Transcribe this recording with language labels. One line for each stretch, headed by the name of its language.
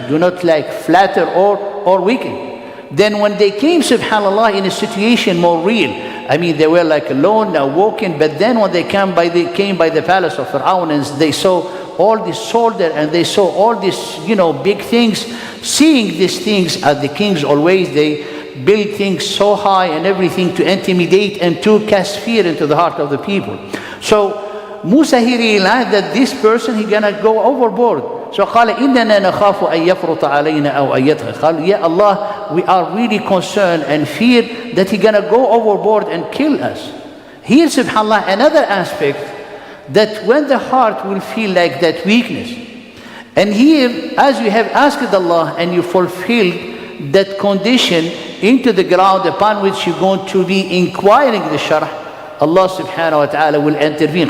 English: Do not flatter or weaken. Then when they came, subhanAllah, in a situation more real, I mean, they were alone, now walking, but then when they came by the palace of Fir'aun, and they saw all this soldier, and they saw all these, big things. Seeing these things, as the kings always, they build things so high and everything to intimidate and to cast fear into the heart of the people. So Musa, he realized that this person, he gonna go overboard.
Arabic: So قال إننا نخاف أن يفرط علينا أو أن يطغى.
English: قال, yeah, Allah, we are really concerned and fear that he gonna go overboard and kill us. Here, subhanAllah, another aspect, that when the heart will feel like that weakness, and here, as you have asked Allah and you fulfilled that condition into the ground upon which you're going to be inquiring the sharh, Allah subhanahu wa ta'ala will intervene.